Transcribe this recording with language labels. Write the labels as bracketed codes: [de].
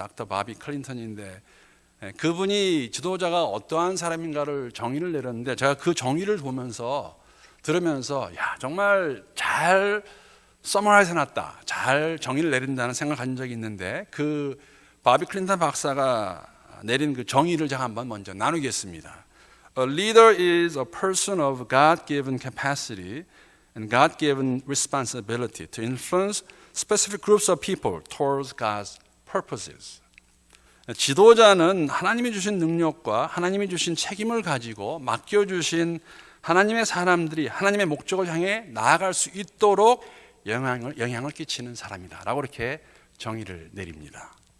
[ko] 닥터 바비 클린턴인데 그분이 지도자가 어떠한 사람인가를 정의를 내렸는데 제가 그 정의를 들으면서 야 정말 잘 서머라이즈 해놨다, 잘 정의를 내린다는 생각을 가진 적이 있는데 그 바비 클린턴 박사가 내린 그 정의를 제가 한번 먼저 나누겠습니다. [en] A leader is a person of God-given capacity and God-given responsibility to influence specific groups of people towards God's purposes. [ko] 지도자는 하나님이 주신 능력과 하나님이 주신 책임을 가지고 맡겨주신 하나님의 사람들이 하나님의 목적을 향해 나아갈 수 있도록 영향을 끼치는 사람이다 라고 이렇게 정의를 내립니다.